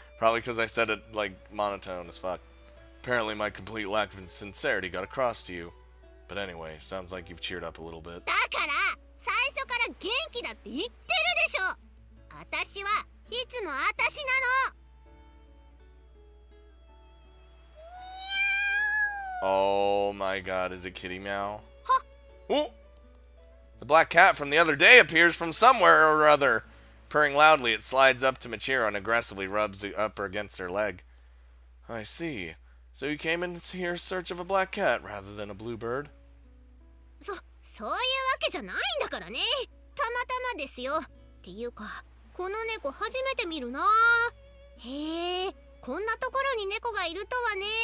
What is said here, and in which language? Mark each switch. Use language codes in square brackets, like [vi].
[en] Probably because I said it like monotone as fuck. Apparently my complete lack of sincerity got across to you. But anyway, sounds like you've cheered up a little bit. [ja] だから最初から元気だって言ってるでしょ。私はいつも私なの。 [en] Oh my god, is it Kitty Meow? Huh. Oh! The black cat from the other day appears from somewhere or other. Purring loudly, it slides up to Michiru and aggressively rubs the upper against her leg. I see. So you came in here in search of a black cat rather than a blue bird? [ja] そういうわけじゃないんだからね。たまたまですよ。っていうか、この猫初めて見るな。へえ、こんなところに猫がいるとはね。